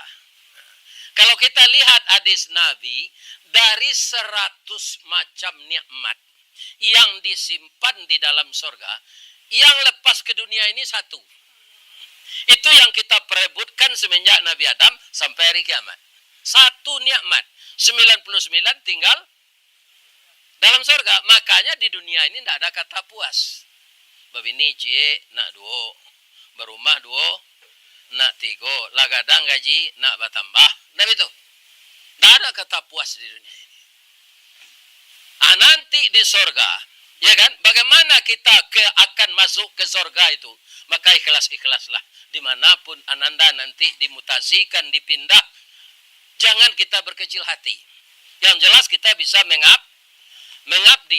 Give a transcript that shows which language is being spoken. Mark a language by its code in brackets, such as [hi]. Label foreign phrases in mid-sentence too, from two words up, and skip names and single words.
[id] Kalau kita lihat hadis Nabi, dari 100 macam nikmat yang disimpan di dalam sorga, yang lepas ke dunia ini satu. Itu yang kita perebutkan semenjak Nabi Adam sampai hari kiamat. Satu nikmat. 99 tinggal dalam sorga. Makanya di dunia ini tidak ada kata puas. [min] Babini cie nak duo, berumah duo, nak tigo, lagadang gaji nak bertambah. [id] Nah itu. Tidak ada kata puas di dunia ini. Nanti di sorga, ya kan? Bagaimana kita akan masuk ke sorga itu? Maka ikhlas-ikhlaslah. Dimanapun ananda nanti dimutasikan, dipindah. Jangan kita berkecil hati. Yang jelas kita bisa mengabdi.